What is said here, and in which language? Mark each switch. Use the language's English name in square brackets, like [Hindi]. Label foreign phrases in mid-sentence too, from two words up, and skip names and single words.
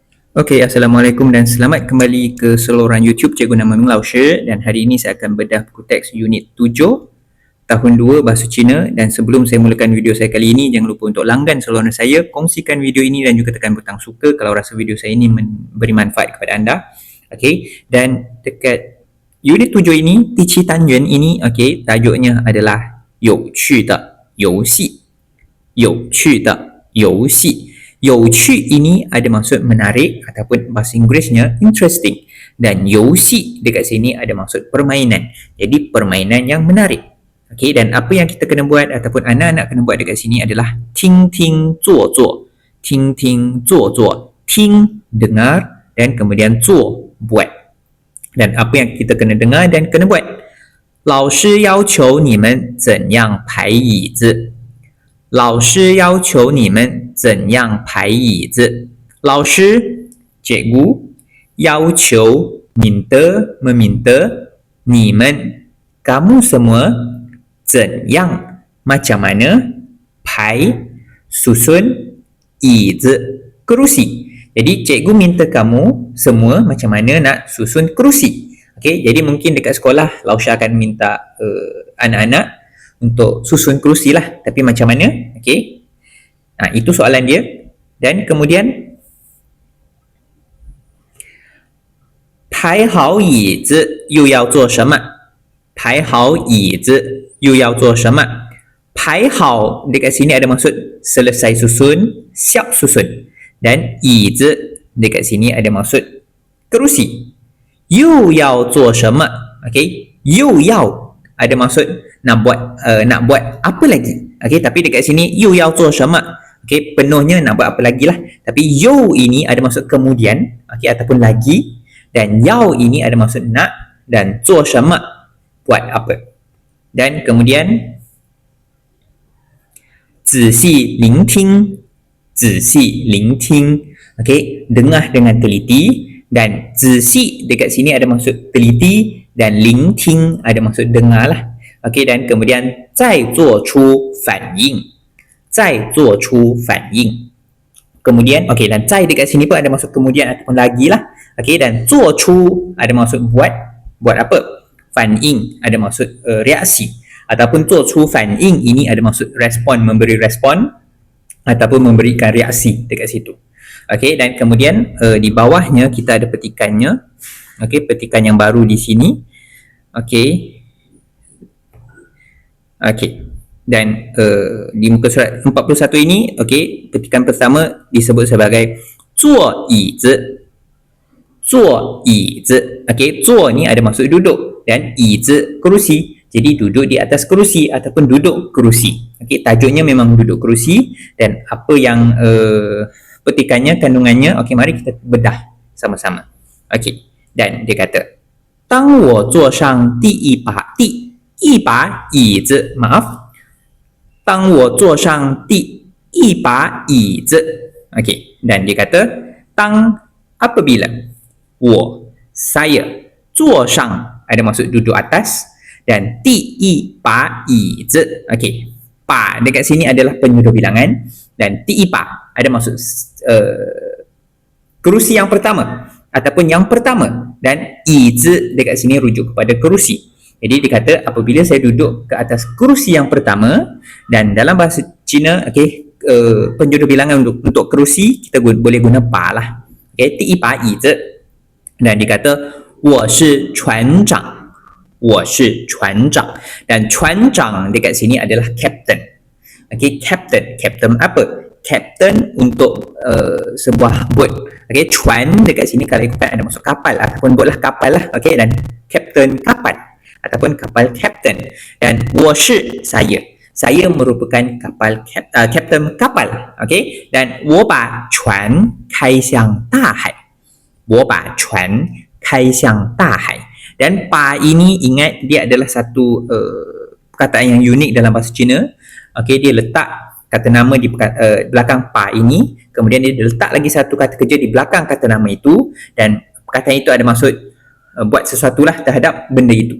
[Malay] Okey, Assalamualaikum dan selamat kembali ke saluran YouTube Cikgu Nama Ming Lao Shi, dan hari ini saya akan bedah buku teks unit 7 tahun 2 bahasa Cina. Dan sebelum saya mulakan video saya kali ini, jangan lupa untuk langgan saluran saya, kongsikan video ini dan juga tekan butang suka kalau rasa video saya ini memberi manfaat kepada anda. Okey, dan dekat unit 7 ini, Tiqi Tanjuan ini, okey, tajuknya adalah [Chinese] 有趣的游戏，有趣的游戏。 [Malay] 有趣 ini ada maksud menarik ataupun bahasa Inggerisnya interesting, dan 游戏 dekat sini ada maksud permainan. Jadi permainan yang menarik. Okey, dan apa yang kita kena buat ataupun anak-anak kena buat dekat sini adalah [Chinese] 听听做做. 听听做做. [Malay] Ting dengar dan kemudian zuo buat. Dan apa yang kita kena dengar dan kena buat? [Chinese] 老师要求你们怎样排椅子。老师要求你们怎样排椅子。 [Malay] 老师 cikgu 要求 meminta 你们 kamu semua 怎样 macam mana 排 susun 椅子 kerusi. Jadi cikgu minta kamu semua macam mana nak susun kerusi. Okey, jadi mungkin dekat sekolah Lausha akan minta anak-anak untuk susun kerusi lah, tapi macam mana? Okey, itu soalan dia. Dan kemudian [Chinese] 排好椅子又要做什么？排好椅子又要做什么？ [Malay] 排好 dekat sini ada maksud selesai susun, siap susun. Dan 椅子 dekat sini ada maksud kerusi. [Chinese] 又要做什么？ [Malay] okey, [Chinese] 又要 [Malay] ada maksud nak buat apa lagi. Okey, tapi dekat sini [Chinese] 又要做什么? [Malay] Okey, penuhnya nak buat apa lagi lah. Tapi 又 ini ada maksud kemudian, okey, ataupun lagi, dan 要 ini ada maksud nak, dan [Chinese] 做什么 [Malay] buat apa. Dan kemudian [Chinese] 仔细聆听 [Malay] okey, dengar dengan teliti. Dan 仔细 dekat sini ada maksud teliti, dan 聆听 ada maksud dengar lah. Okey, dan kemudian [Chinese] 再做出反应 [Malay] kemudian, okey, dan 再 dekat sini pun ada maksud kemudian ataupun lagi lah. Okey, dan 做出 ada maksud buat apa? 反应 ada maksud reaksi, ataupun [Chinese] 做出反应 [Malay] ini ada maksud respon, memberi respon ataupun memberikan reaksi dekat situ. Okey, dan kemudian di bawahnya kita ada petikannya. Okey, petikan yang baru di sini. Okey, dan di muka surat 41 ini, okey, petikan pertama disebut sebagai [Chinese] 坐椅子. [Malay] Okey, 坐 ni ada maksud duduk, dan 椅子 kerusi. Jadi duduk di atas kerusi ataupun duduk kerusi. Okey, tajuknya memang duduk kerusi. Dan apa yang petikannya, kandungannya, okey, mari kita bedah sama-sama. Okey, dan dia kata [Chinese] 当我坐上第一把椅子 当我坐上第一把椅子. [Malay] Okey, dan dia kata 当 apabila saya 坐上 ada maksud duduk atas, dan [Chinese] 第一把椅子. [Malay] Okey, 把 dekat sini adalah penyuruh bilangan, dan [Chinese] 第一把 [Malay] ada maksud kerusi yang pertama ataupun yang pertama, dan 椅子 dekat sini rujuk kepada kerusi. Jadi dia kata apabila saya duduk ke atas kerusi yang pertama, dan dalam bahasa Cina, okey, penjodoh bilangan untuk kerusi kita boleh guna pa lah. Okey, [Chinese] 第一把椅子. [Malay] Dan dia kata [Chinese] 我是船长. [Malay] Dan 船长 dekat sini adalah captain. Okey, captain apa? Captain untuk sebuah boat. Okey, 船 dekat sini kalau ikutkan ada maksud kapal ataupun boat lah, kapal lah. Okey, dan captain kapal ataupun kapal captain. Dan [Chinese] 我是 [Malay] saya merupakan captain kapal. Okey, dan [Chinese] 我把船开向大海. 我把船开向大海. [Malay] Dan pa ini ingat dia adalah satu perkataan yang unik dalam bahasa Cina. Okey, dia letak kata nama di belakang pa ini, kemudian dia letak lagi satu kata kerja di belakang kata nama itu, dan perkataan itu ada maksud buat sesuatu lah terhadap benda itu.